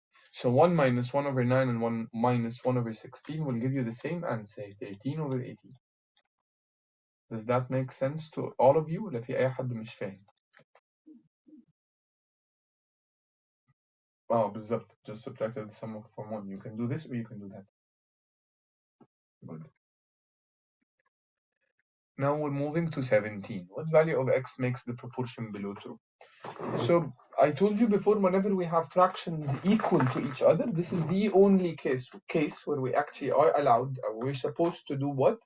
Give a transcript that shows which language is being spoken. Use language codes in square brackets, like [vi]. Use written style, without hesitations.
[en] So 1 minus 1/9 and 1 minus 1/16 will give you the same answer, 13/18. Does that make sense to all of you? [ar] ولا في أي حد مش فاهم؟ بالظبط. [en] Just subtract the sum from 1. You can do this or you can do that. Good. Now we're moving to 17. What value of x makes the proportion below true? So I told you before, whenever we have fractions equal to each other, this is the only case where we actually are allowed, or we're supposed to do what?